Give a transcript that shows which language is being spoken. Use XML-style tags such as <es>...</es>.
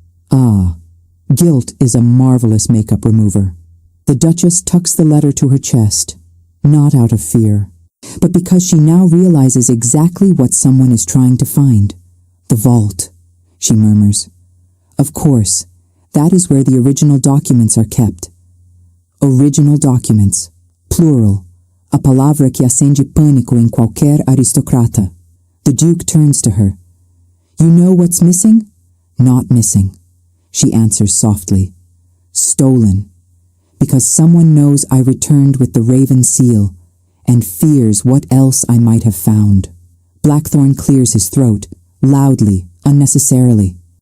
<en>Ah, guilt is a marvelous makeup remover. The Duchess tucks the letter to her chest, not out of fear, but because she now realizes exactly what someone is trying to find. The vault, she murmurs. Of course, that is where the original documents are kept. Original documents, plural,</en> <pt>a palavra que acende pânico em qualquer aristocrata.</pt> <en>The Duke turns to her. You know what's missing? Not missing, she answers softly. Stolen, because someone knows I returned with the raven seal, and fears what else I might have found. Blackthorn clears his throat, loudly, unnecessarily.</en>